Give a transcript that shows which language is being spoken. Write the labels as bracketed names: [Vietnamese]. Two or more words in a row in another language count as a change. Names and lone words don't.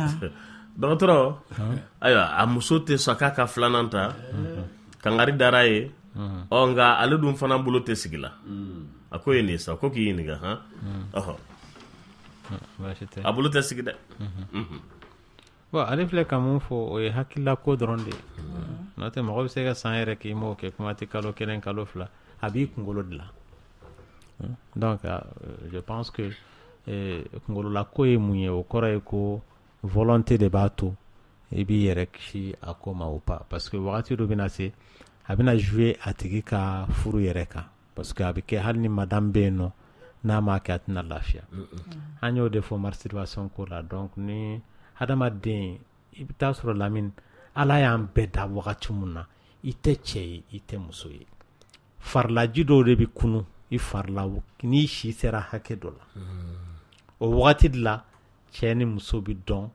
[Bambara] dɔgɔtɔrɔ ayiwa a muso tɛ sɔn k'a ka filanan ta kangari dara ye nka ale dun fana bolo tɛ sigi la a ko ye nin sa ko k'i ɲininka han a bolo tɛ sigi dɛ bon ale filɛ ka mun fɔ o ye hakilila ko dɔrɔn de n'o tɛ mɔgɔ bɛ se ka san yɛrɛ k'i m'o kɛ kuma tɛ kalo kelen kalo fila a b'i kunkolo dilan [French] donc je pense que [Bambara] kunkolola ko ye mun ye o kɔrɔ ye ko volonté de b'a to i b'i yɛrɛ kisi a ko ma [French] ou pas parce que [Bambara] wagati dɔ bɛna se a bɛna jouer a tigi ka furu yɛrɛ kan [French] parce que [Bambara] a bɛ kɛ hali ni madame bɛ yen nɔ n'a m'a kɛ a tɛna lafiya an y'o de fɔ masturbation ko la donc ni hadamaden i bɛ taa sɔrɔ Lamine ala y'an bɛɛ da wagati mun na i tɛ cɛ ye i tɛ muso ye farilaji dɔw de bɛ kunu i farila n'i si sera hakɛ dɔ la o wagati de la cɛ ni muso bɛ dɔn